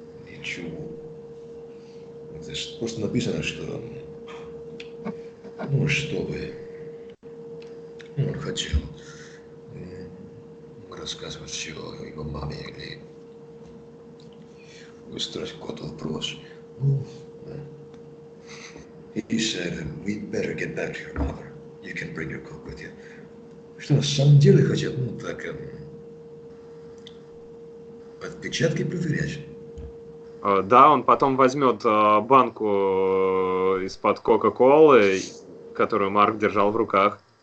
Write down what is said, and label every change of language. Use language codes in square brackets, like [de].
[ru] Ничего. Это ж просто написано, что, ну, чтобы он хотел рассказывать все его маме или устроить какой-то вопрос. Ну, да. [en] He said, we better get back to your mother. You can bring your coat with you. [ru] Что на самом деле хотел? Ну, так, отпечатки проверять. Да, он потом возьмет банку из-под Кока-Колы, которую Марк держал в руках.